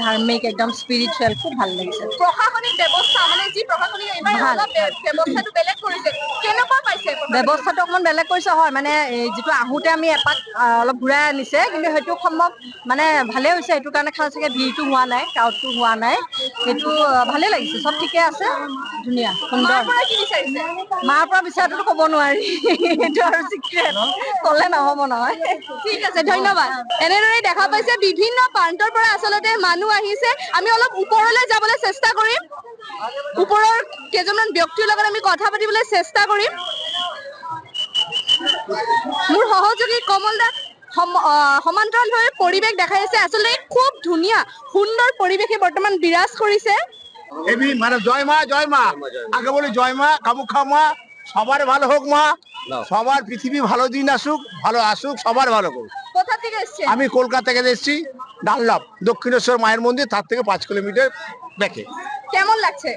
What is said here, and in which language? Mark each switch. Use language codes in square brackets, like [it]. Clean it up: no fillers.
[as] ধাৰ্মিক, একদম স্পিৰিচুৱেল, খুব ভাল লাগিছে। প্ৰশাসনিক ব্যৱস্থা মানে যি প্ৰশাসনিক এইবাৰ ভাল, অলপ ব্যৱস্থাটো বেলেগ কৰিছে, কেনেকুৱা পাইছে? ব্যৱস্থাটো অকণমান বেলেগ কৰিছে, হয়। মানে যিটো আহোঁতে আমি এপাক অলপ ঘূৰাই আনিছে, কিন্তু সেইটো সম্ভৱ মানে ভালেই হৈছে। সেইটো কাৰণে খালি চাগে ভিৰটো হোৱা নাই, ক্ৰাউডটো হোৱা নাই। সেইটো ভালেই লাগিছে, চব ঠিকে আছে, ধুনীয়া সুন্দৰ। মাৰ পৰা কি বিচাৰিছে? মাৰ পৰা বিচাৰটোতো ক'ব নোৱাৰি, সেইটো আৰু চিক্ৰেট, ক'লে নহ'ব নহয়। ঠিক আছে, ধন্যবাদ। এনেদৰে দেখা পাইছে বিভিন্ন প্ৰান্তৰ পৰা আচলতে মানুহ আহিছে। আমি অলপ ওপৰলৈ যাবলৈ চেষ্টা কৰিম, ওপৰৰ কেইজনমান ব্যক্তিৰ লগত আমি কথা পাতিবলৈ চেষ্টা কৰিম। মোৰ সহযোগী কমল দা সমান্তৰালভাৱে পৰিৱেশ দেখাই আছে। আচলতে খুব ধুনীয়া সুন্দৰ পৰিৱেশে বৰ্তমান বিৰাজ কৰিছে। [bn] মানে জয় মা, জয় মা, আগে বলি জয় মা, কামাখ্যা মা, সবার ভালো হোক মা, সবার পৃথিবী ভালো দিন আসুক, ভালো আসুক, সবার ভালো করুক। কোথা থেকে এসছে? আমি কলকাতা থেকে এসেছি, ডানলপ দক্ষিণেশ্বর মায়ের মন্দির, তার থেকে 5 কিলোমিটার দেখে। কেমন লাগছে?